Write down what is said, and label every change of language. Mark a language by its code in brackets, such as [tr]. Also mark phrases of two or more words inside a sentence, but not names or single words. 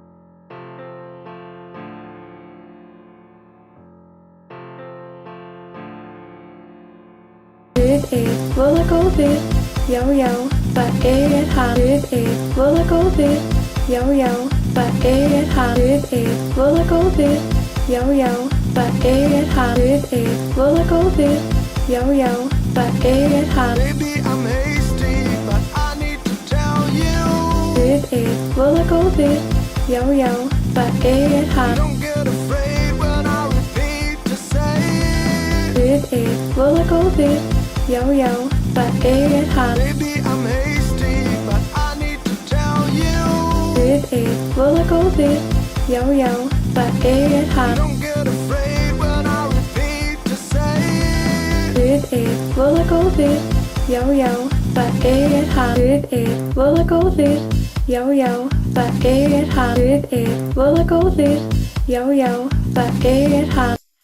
[is] Guð er voða góður, já, já, það er hann. Guð er voða góður, já, já, það er hann. Guð er voða góður, já, já, það er hann. Guð er voða góður, já, já, það er hann. [en] Maybe I'm hasty, but I need to tell you. [is] Guð er voða góður, já, já, það er hann. [en] Don't get afraid when I repeat to say. [is] Guð er voða góður, já, já, það er hann. [en] Maybe I'm hasty, but I need to tell you. [is] Guð er voða góður, já, já, það er hann. [en] Don't get afraid when I repeat to say. [is] Guð er voða góður, já, já, það er hann. Guð er voða góður, já, já, það er hann. Guð er voða góður, já, já, það er hann.